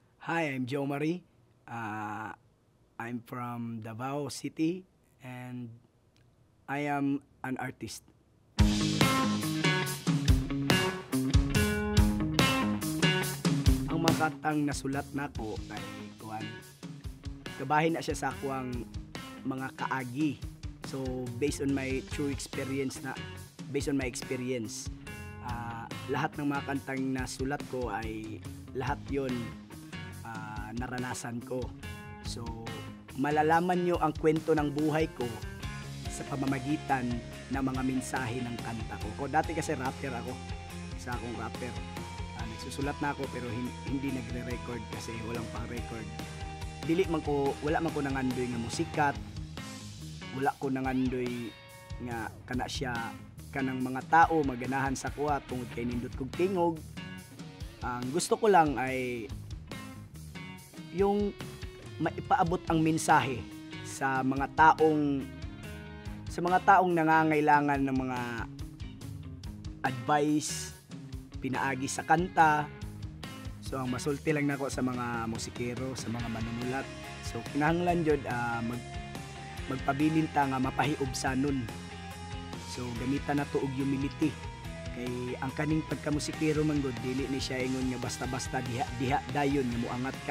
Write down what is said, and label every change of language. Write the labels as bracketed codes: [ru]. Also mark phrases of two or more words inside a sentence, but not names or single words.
[en] Hi, I'm Joe Marie. I'm from Davao City and I am an artist. [ceb] Ang makatang nasulat nako kay kuan. Kabahin na siya sa akuang mga kaagi. [en] So based on my true experience based on my experience, [tl] lahat ng mga kantang nasulat ko ay lahat 'yon naranasan ko. So, malalaman nyo ang kwento ng buhay ko sa pamamagitan ng mga mensahe ng kanta ko. Dati kasi rapper ako. Isa akong rapper. Nagsusulat na ako pero hindi nagre-record kasi walang pang-record. [ceb] Wala man ko nangandoy nga musikat. Wala ko nangandoy nga kana siya kanang mga tao maganahan sa kuha tungod kay nindot kog tingog. [tl] Ang gusto ko lang ay yung maipaabot ang mensahe sa mga taong nangangailangan ng mga advice, [ceb] pinaagi sa kanta. So ang masulti lang nako sa mga musikero, sa mga manunulat. So kinahanglan jud magpabilin ta nga mapahiubsanon. So gamitan nato og humility. Kay ang kaning pagkamusikero man gud dili ni siya ingon nga basta-basta diha dayon nga moangat ka.